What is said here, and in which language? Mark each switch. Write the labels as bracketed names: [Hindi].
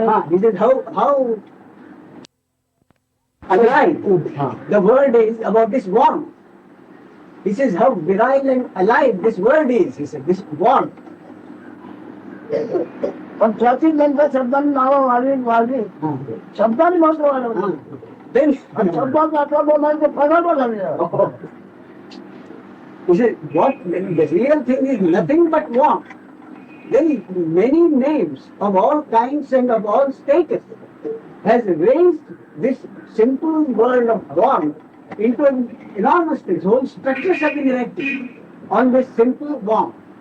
[English] This is how alive the world is about this want. He says how virile and alive this world is, he said, this want. [Marathi] पण त्याची नंतर शब्दांनी नावं वाढली शब्दांनी महत्व वाढवलं [English] Then, [Marathi] आणि शब्दांचा आता बोलायचं प्रगल्भ झाले [English] you see, what the real thing is nothing but want. Then many names of all kinds and of all status has raised this simple world of want into an enormous thing. Whole structures have been erected on this simple want.